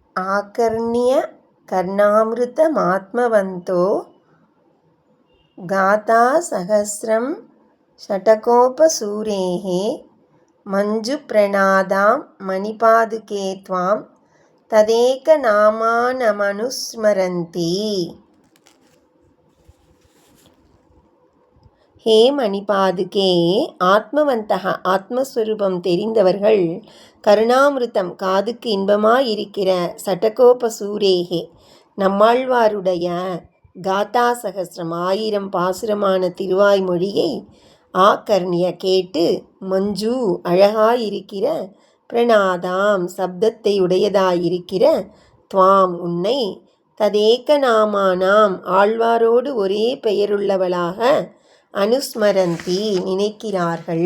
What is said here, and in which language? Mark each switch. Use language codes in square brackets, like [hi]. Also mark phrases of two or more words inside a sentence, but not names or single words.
[sa] आकर्ण्य कर्णामृतमात्मवन्तो गाथासहस्रं षट्कोपसूरेः मञ्जुप्रणादां मणिपादुके त्वां तदेकनामानमनुस्मरन्ति. हे मणिपादुके आत्मवन्तः [ta] ஆத்மஸ்வரூபம் தெரிந்தவர்கள், கருணாமிருதம் காதுக்கு இன்பமாயிருக்கிற சட்டகோபசூரேகே நம்மாழ்வாருடைய [sa] गाथा सहस्रं [ta] 1000 பாசுரமான திருவாய்மொழியை ஆகர்ணிய கேட்டு, மஞ்சு அழகாயிருக்கிற, பிரணாதாம் சப்தத்தை உடையதாயிருக்கிற, துவாம் உன்னை, [sa] तदेक नामानम् [ta] ஆழ்வாரோடு ஒரே பெயருள்ளவளாக, அனுஸ்மரந்தி நினைக்கிறார்கள்.